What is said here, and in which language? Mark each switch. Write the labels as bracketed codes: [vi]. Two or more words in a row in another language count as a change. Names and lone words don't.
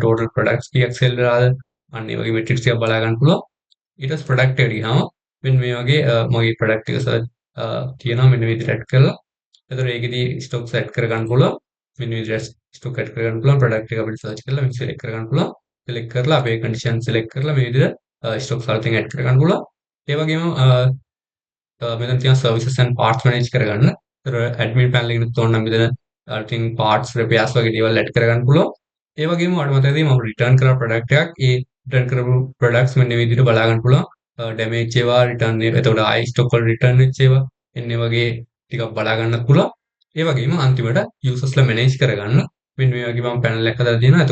[en] total products [si] කීයක් sell වෙලාද අන්න ඒ වගේ metrics ටික බලා ගන්න පුළුවන් ඊට පස්සේ product එකට ගියාම මෙන්න මේ වගේ මගේ product ටික තියෙනවා මෙන්න විදිහට add කරලා එතකොට ඒකෙදි [en] stocks add [si] කර ගන්න පුළුවන් මෙන්න විදිහට [en] stock add [si] කර ගන්න පුළුවන් product එක අපිට search කරලා මේක select කර ගන්න පුළුවන් select කරලා අපේ condition select කරලා මේ විදිහට stocks වලට add කර ගන්න පුළුවන් ඒ වගේම මෙතන තියෙන [en] services and parts manage [si] කරගන්න. ඒතර [en] admin panel [si] එකේ තෝරන නම් මෙතන අලුතින් [en] parts repairs [si] වගේ දේවල් add කරගන්න පුළුවන්. ඒ වගේම ඔයාලට මතකයි මම return කරන product එකක් ඒ return කරපු products මෙන්න මේ විදිහට බලා ගන්න පුළුවන්. damage ඒවා return එතකොට ආයි stock වල return වෙච්ච ඒවා එන්නේ වගේ ටිකක් බලා ගන්නත් පුළුවන්. ඒ වගේම අන්තිමට users ලා manage කරගන්න මෙන්න මේ වගේ මම panel එකක් හදලා තියෙනවා.